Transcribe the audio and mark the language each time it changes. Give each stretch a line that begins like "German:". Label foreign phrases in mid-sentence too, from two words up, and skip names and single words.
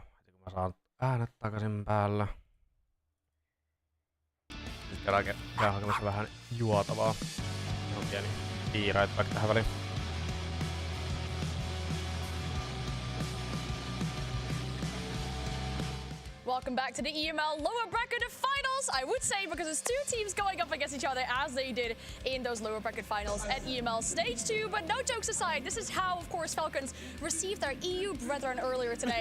Finnish: Kun mä saan äänet takaisin päällä. Nyt käydään hakemassa vähän juotavaa. On pieni piiraita vaikka tähän väliin.
English: Welcome back to the EML lower bracket finals, I would say, because it's two teams going up against each other as they did in those lower bracket finals at EML Stage 2. But no jokes aside, this is how, of course, Falcons received their EU brethren earlier today.